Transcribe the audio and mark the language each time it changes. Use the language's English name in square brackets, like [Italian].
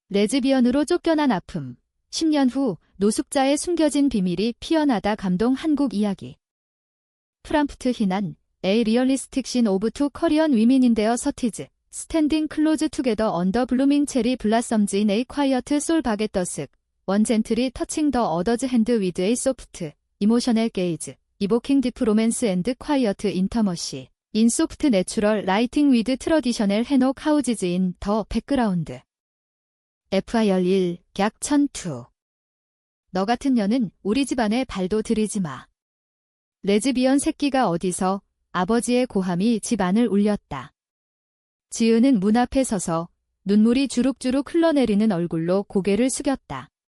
[Korean] 레즈비언으로 쫓겨난 아픔. 10년 후 노숙자의 숨겨진 비밀이 피어나다 감동 한국 이야기. 프람프트 희난 [English] A realistic scene of two Korean women in their 30s. Standing close together under blooming cherry blossoms in a quiet soul baguette. One gently touching the other's hand with a soft, emotional gaze, evoking deep romance and quiet intimacy. In soft natural lighting with traditional hanok houses in the background. FIR 1, 약 1002. [Korean] 너 같은 년은 우리 집안에 발도 들이지 마. 레즈비언 새끼가 어디서? 아버지의 고함이 집안을 울렸다. 지은은 문 앞에 서서 눈물이 주룩주룩 흘러내리는 얼굴로 고개를 숙였다.